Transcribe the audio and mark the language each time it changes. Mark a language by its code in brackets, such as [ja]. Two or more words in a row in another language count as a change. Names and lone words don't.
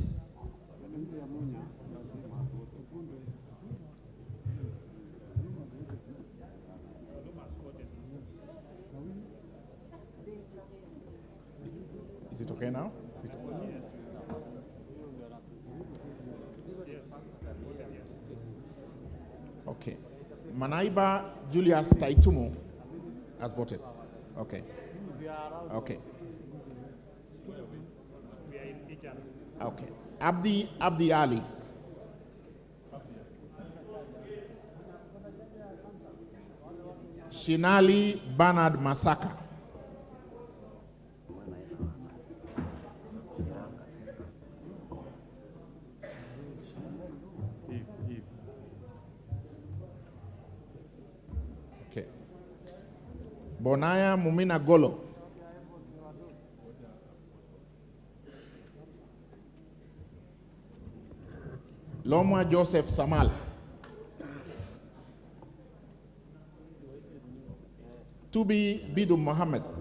[en] Is it okay now? Okay. Manaiba Julius Taitumu has voted. Okay. Okay. Okay. Abdi Ali. Shinali Bernard Masaka. Okay. Bonaya Mumina Golo. Lomwa Joseph Samal. Tubi Bidu Mohammed.